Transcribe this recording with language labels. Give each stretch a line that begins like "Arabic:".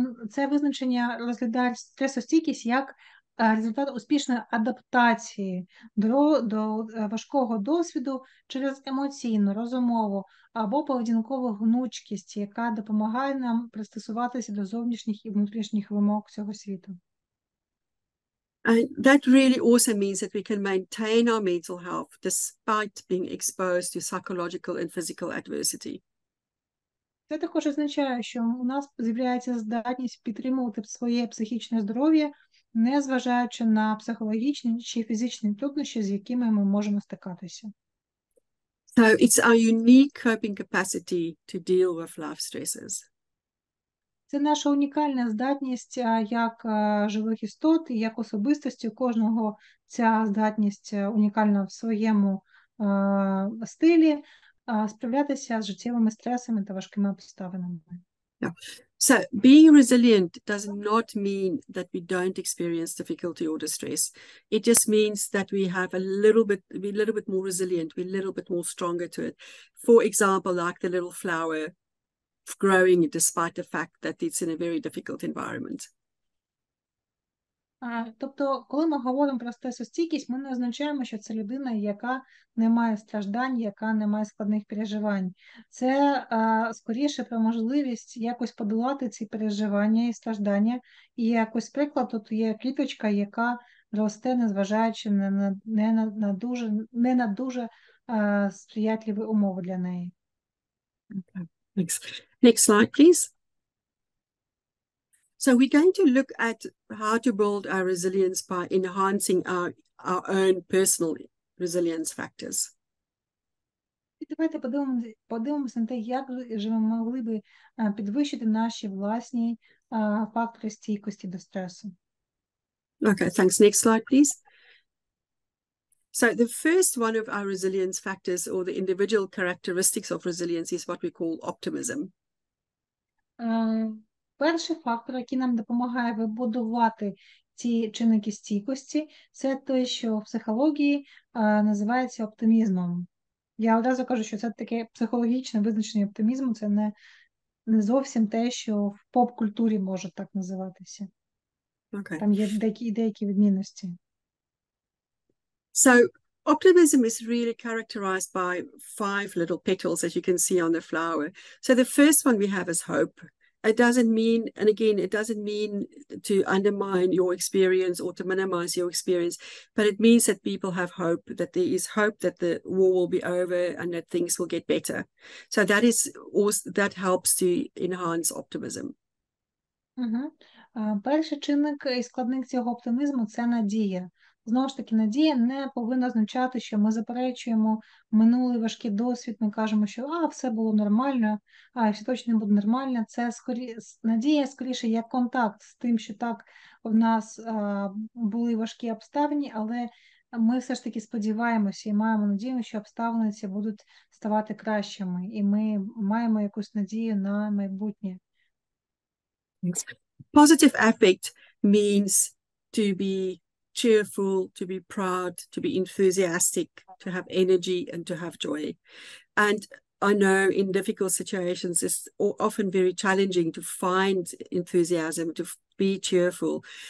English: Це визначення розглядає стресостійкість як результат успішної адаптації до важкого досвіду через емоційну, розумову або поведінкову гнучкість, яка допомагає нам пристосуватися до зовнішніх і внутрішніх вимог цього світу. And that really also means that we can maintain our mental health despite being exposed to psychological and physical adversity.
Ukrainian: Це також означає, що у нас з'являється здатність підтримувати своє психічне здоров'я, незважаючи на психологічні чи фізичні труднощі, з якими ми можемо стикатися.
English: So it's our unique coping capacity to deal with life stresses.
Ukrainian: Це наша унікальна здатність як живих істот і як особистості. У кожного ця здатність унікальна в своєму стилі справлятися з життєвими стресами та важкими обставинами. Yeah.
English: So being resilient does not mean that we don't experience difficulty or distress. It just means that we're a little bit more resilient, we're a little bit more stronger to it. For example, like the little flower growing despite the fact that it's in a very difficult environment.
Ukrainian: Тобто, коли ми говоримо про стресостійкість, ми не означаємо, що це людина, яка не має страждань, яка не має складних переживань. Це скоріше про можливість якось подолати ці переживання і страждання. І якось приклад, тут є квіточка, яка росте, незважаючи не на дуже сприятливі умови для неї.
English: Okay. Next slide, please. So we're going to look at how to build our resilience by enhancing our own personal resilience factors.
Ukrainian: І давайте подивимося на те, як же ми могли би підвищити наші власні фактори стійкості до стресу.
English: Okay, thanks. Next slide, please. So the first one of our resilience factors, or the individual characteristics of resilience, is what we call optimism.
Ukrainian: Перший фактор, який нам допомагає вибудувати ці чинники стійкості, це те, що в психології називається оптимізмом. Я одразу кажу, що це таке психологічне визначення оптимізму, це не зовсім те, що в поп-культурі може так називатися.
English: Okay.
Ukrainian: Там є деякі відмінності.
English: So optimism is really characterized by 5 little petals that you can see on the flower. So the first one we have is hope. It doesn't mean, and again, it doesn't mean to undermine your experience or to minimize your experience, but it means that people have hope, that there is hope that the war will be over and that things will get better. So that is also, that helps to enhance optimism. Перший чинник і складник цього оптимізму – це надія. Знову ж таки, надія не повинна означати, що ми заперечуємо минулий важкий досвід, ми кажемо, що все було нормально, все точно буде нормально. Це надія скоріше як контакт з тим, що так, в нас були важкі обставини, але ми все ж таки сподіваємося і маємо надію, що обставини ці будуть ставати кращими, і ми маємо якусь надію на майбутнє. Positive affect means to be cheerful, to be proud, to be enthusiastic, to have energy and to have joy. And I know in difficult situations it's often very challenging to find enthusiasm, to be cheerful.